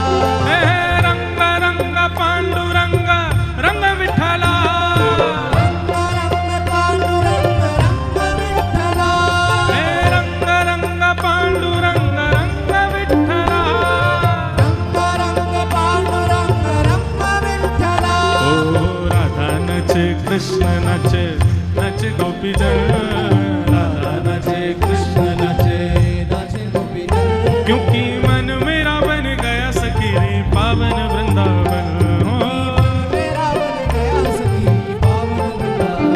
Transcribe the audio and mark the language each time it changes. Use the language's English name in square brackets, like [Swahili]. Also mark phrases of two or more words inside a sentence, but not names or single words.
[Marathi] हे रंग रंग पांडुरंग रंग विठला रंग रंग पांडुरंग रंग विठ्ठला। हे रंग रंग पांडुरंग रंग विठला रंग रंग पांडुरंग रंग विठ्ठला। [Hindi] ओ राधा नचे कृष्ण नचे नचे गोपीजन राधा नचे कृष्ण नचे नाचे गोपीजन। क्योंकि मन मेरा बन गया सखी रे पावन वृंदावन हो मेरा बन गया सखी पावन वृंदावन।